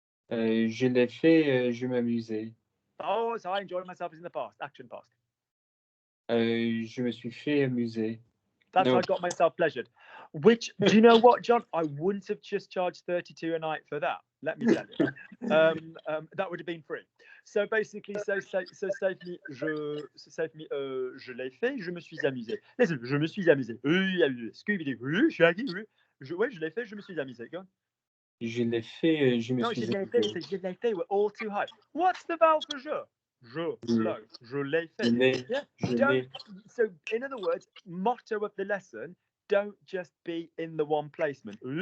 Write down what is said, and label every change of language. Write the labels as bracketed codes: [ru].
[fr] Je l'ai fait. Je m'amusais. [en] Oh, so I enjoyed myself is in the past. Action past. [fr] Je me suis fait amuser. [en] That's No. I got myself pleasured. Which, do you know what, John? I wouldn't have just charged 32 a night for that. Let me tell you. That would have been free. So basically, save me, [fr] je l'ai fait, je me suis amusé. Listen, je me suis amusé. Scooby-Doo. Je l'ai fait, je me suis amusé. [en] Go on. [fr] Je l'ai fait, je me suis amusé. Je l'ai fait, [en] we're all too high. What's the vowel for je? Slow. [fr] Je l'ai fait. [en] Yeah. So, in other words, motto of the lesson, don't just be in the one placement.